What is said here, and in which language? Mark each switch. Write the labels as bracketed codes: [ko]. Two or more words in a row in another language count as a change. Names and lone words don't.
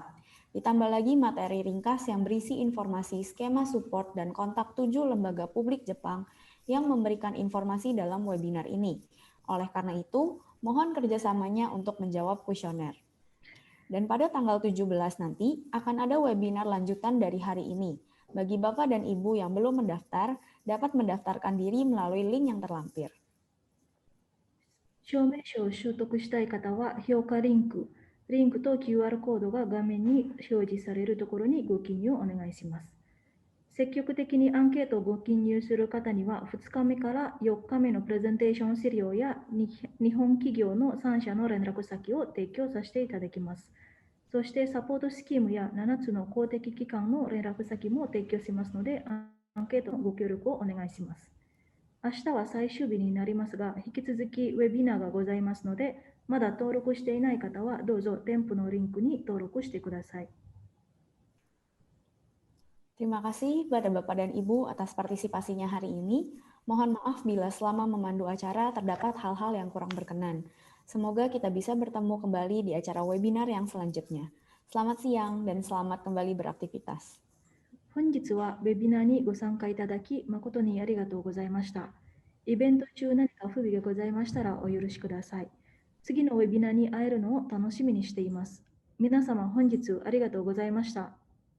[id] Ditambah lagi materi ringkas yang berisi informasi skema support dan kontak 7 lembaga publik Jepang yang memberikan informasi dalam webinar ini. Oleh karena itu, mohon kerjasamanya untuk menjawab kuesioner. Dan pada tanggal 17 nanti akan ada webinar lanjutan dari hari ini. Bagi Bapak dan Ibu yang belum mendaftar, dapat mendaftarkan diri melalui link yang terlampir. [ja] 証明書を習得したい方は評価リンクと QR コードが画面に表示されるところにご記入をお願いします。積極的にアンケートをご記入する方には2日目から4日目のプレゼンテーション資料や日本企業の3社の連絡先を提供させていただきます。そしてサポートスキームや7つの公的機関の連絡先も提供しますので、アンケートのご協力をお願いします。明日は最終日になりますが、引き続きウェビナーがございますので、まだ登録していない方はどうぞ添付のリンクに登録してください。 [id] Terima kasih pada Bapak dan Ibu atas partisipasinya hari ini. Mohon maaf bila selama memandu acara terdapat hal-hal yang kurang berkenan. Semoga kita bisa bertemu kembali di acara webinar yang selanjutnya. Selamat siang dan selamat kembali beraktivitas. [ja] 本日はウェビナーにご参加いただき誠にありがとうございました。イベント中何か不備がございましたらお許しください。次のウェビナーに会えるのを楽しみにしています。皆様本日ありがとうございました。